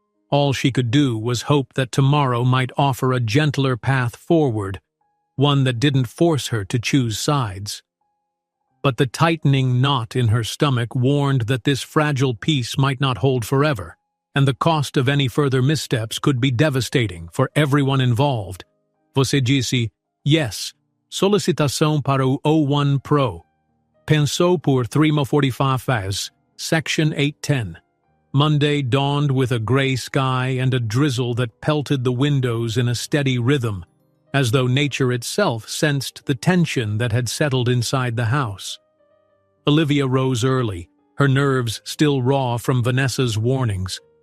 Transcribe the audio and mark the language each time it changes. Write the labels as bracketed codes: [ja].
[en] All she could do was hope that tomorrow might offer a gentler path forward, one that didn't force her to choose sides. But the tightening knot in her stomach warned that this fragile peace might not hold forever, and the cost of any further missteps could be devastating for everyone involved. [pt] Você disse, yes, solicitação para o O1 Pro. Pensou por 3:45 horas, Section 810. [en] Monday dawned with a gray sky and a drizzle that pelted the windows in a steady rhythm, as though nature itself sensed the tension that had settled inside the house. Olivia rose early, her nerves still raw from Vanessa's warnings.